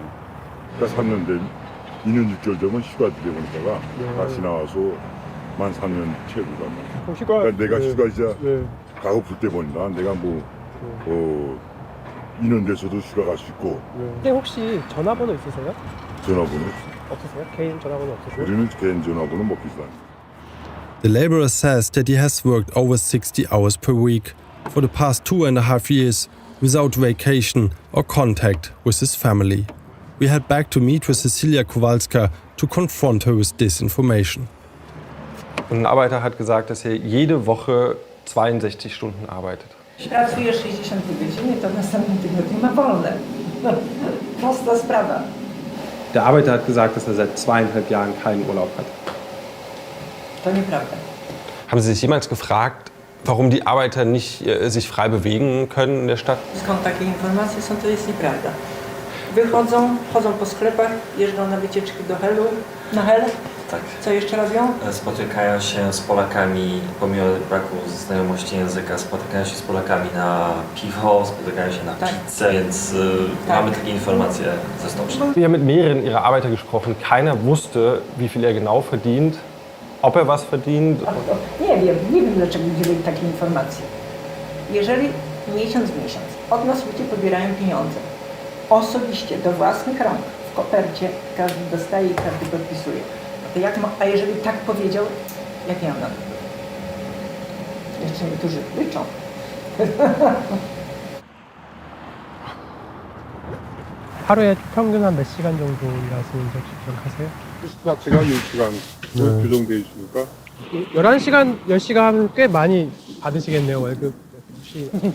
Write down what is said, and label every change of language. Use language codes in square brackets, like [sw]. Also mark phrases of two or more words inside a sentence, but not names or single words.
[ko] 그러니까 3년 된 2년 6개월 되면 휴가 들여보니까 다시 나와서 만 3년 채우고 가면. 그러니까 내가 휴가 이제 가고 풀 때 보니까 내가 뭐 2년 돼서도 휴가 갈 수 있고. 근데 혹시 전화번호 있으세요? 전화번호 없으세요? 개인 전화번호 없으세요? 우리는 개인 전화번호 못 비싸요. [en] The laborer says that he has worked over 60 hours per week for the past 2.5 years without vacation or contact with his family. We head back to meet with Cecilia Kowalska to confront her with this information. [de] Und ein Arbeiter hat gesagt, dass er jede Woche 62 Stunden arbeitet. [pl] Pracuje 60 godziny, to w następnym tygodniu ma wolne. Prosta sprawa. [de] Der Arbeiter hat gesagt, dass er seit 2,5 Jahren keinen Urlaub hat. [pl] To nieprawda. [de] Haben Sie sich jemals gefragt, warum die Arbeiter nicht sich frei bewegen können in der Stadt? [pl] Skąd takie informacje są, to jest nieprawda. Wychodzą, chodzą po sklepach, jeżdżą na wycieczki do Helu. Na Hel? Tak. Co jeszcze robią? Spotykają się z Polakami, pomimo braku znajomości języka, spotykają się z Polakami na piwo, spotykają się na pizzę, więc mamy takie informacje ze stołecznych. [de] Wir haben mit mehreren ihrer Arbeiter gesprochen. Keiner wusste, wie viel er genau verdient, ob er was verdient. [pl] Nie wiem dlaczego udzielili takiej informacji. Jeżeli miesiąc w miesiąc od nas ludzie pobierają pieniądze, osobiście do własnych rąk, w kopercie, każdy dostaje i każdy podpisuje. A jeżeli tak powiedział, jak ja mam? Jeszcze niektórzy liczą. [ko] 하루에 평균 한 몇 시간 정도 일하시는지 기억하세요? 자체가 10시간 규정되어 있으니까 11시간, 10시간 하면 꽤 많이 받으시겠네요, 월급. 혹시